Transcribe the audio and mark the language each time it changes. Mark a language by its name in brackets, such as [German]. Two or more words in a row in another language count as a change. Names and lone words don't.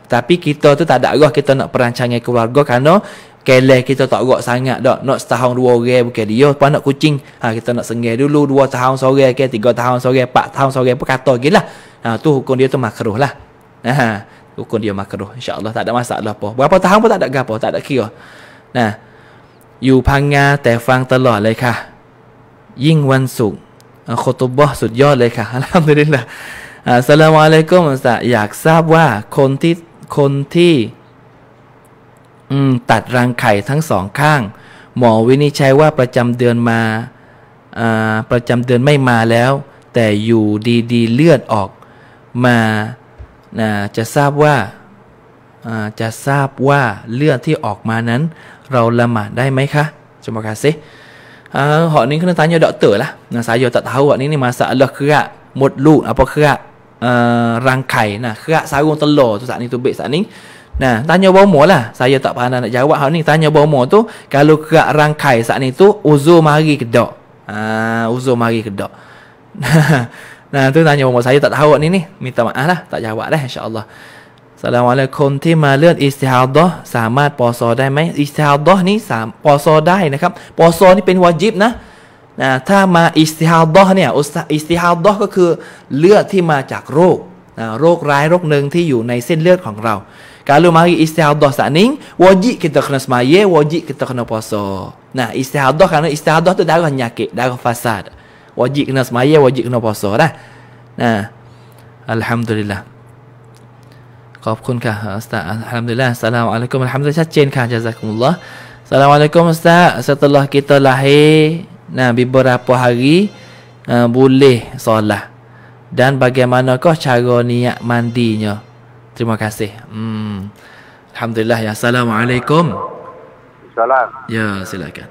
[Pattani Malay] Tapi kita tu tak ada arah kita nak perancangan keluarga kerana keleh kita tak gerak sangat dak. Nak setahun 2 orang bukan dia. Lepas nak kucing, kita nak sengai dulu 2 tahun seorang ke 3 tahun seorang, 4 tahun seorang pun kata gilah. Tu hukum dia tu makruh lah. Hukum dia makruh. InsyaAllah tak ada masalah apa. Berapa tahun pun tak ada gapo, tak ada kira. [Thai] อยู่พังงาแต่ฟังตลอดเลยค่ะยิ่งวันศุกร์คอตุบะห์สุดยอดเลยค่ะอัลฮัมดุลิลละห์อัสสลามุอะลัยกุมอุสตาอยากทราบว่าคนที่ ตัดรังไข่ทั้ง 2 ข้างหมอวินิจฉัยว่าประจำเดือนมาประจำเดือนไม่มาแล้วแต่อยู่ดีๆเลือดออกมาจะทราบว่าเลือดที่ออกมานั้นเราละหมาดได้ไหมคะ [Pattani Malay] Terima kasih. Hak ni kena tanya doktor lah. Saya tak tahu hak ni masalah kerak modluk apa kerak rangkai. Kerak sarung telur tu saat ni tu baik saat ni. Tanya bomo lah. Saya tak pandai nak jawab hak ni. Tanya bomo tu kalau kerak rangkai saat ni tu uzur mari ke tak? Uzur mari ke tak? Tu tanya bomo. Saya tak tahu hak ni. Minta maaf lah. Tak jawab dah insya-Allah. [Thai] Assalamualaikum ที่มาเลือดอิสติฮาดะห์สามารถปอซอได้ไหมอิสติฮาดะห์นี้ปอซอได้นะครับปอซอนี่เป็นวาญิบนะถ้ามาอิสติฮาดะห์เนี่ยอิสติฮาดะห์ก็คือเลือดที่มาจากโรคโรคร้ายโรคหนึ่งที่อยู่ในเส้นเลือดของเรา [Pattani Malay] Kalau mari istihadah saat ni wajib kita kena semaya wajib kita kena puasa. Istihadah kerana istihadah tu darah nyakit darah fasad wajib kena semaya wajib kena puasa dah. Alhamdulillah [Thai] ขอบคุณค่ะอัสตาอัลฮัมดุลิลลาห์อัสสลามุอะลัยกุมอัลฮัมดุลิลลาห์ชัดเจนค่ะญะซากุมุลลอฮ์อัสสลามุอะลัยกุมอัสตา [Pattani Malay] setelah kita lahir beberapa hari boleh solat dan bagaimanakah cara niat mandinya terima kasih alhamdulillah ya assalamualaikum salam ya silakan